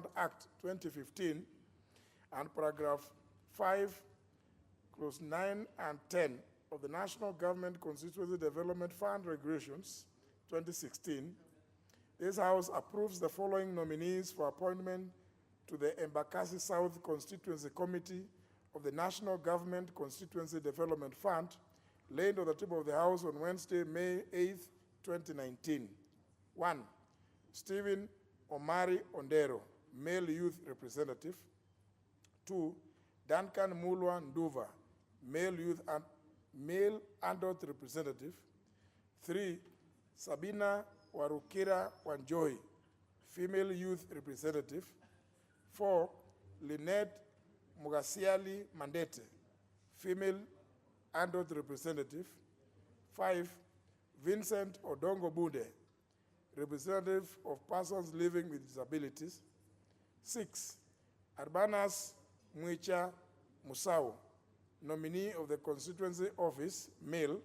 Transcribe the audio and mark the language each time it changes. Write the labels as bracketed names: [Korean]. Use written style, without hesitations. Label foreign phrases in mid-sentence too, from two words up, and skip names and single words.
[English] Act 2015, and paragraph 5, clause 9 and 10 of the National Government Constituency Development Fund Regulations 2016, this House approves the following nominees for appointment to the Embakasi South Constituency Committee of the National Government Constituency Development Fund, laid on the table of the House on Wednesday, May 8th, 2019. 1, Stephen Omari Ondero, male youth representative. 2, Duncan Mulwa Nduva, male adult representative. 3, Sabina Warukira Wanjohi, female youth representative. 4, Lynette Mugasiali Mandete, female adult representative. 5, Vincent Odongo Bude, representative of persons living with disabilities. 6, Arbanas Mwicha Musau, nominee of the constituency office, male.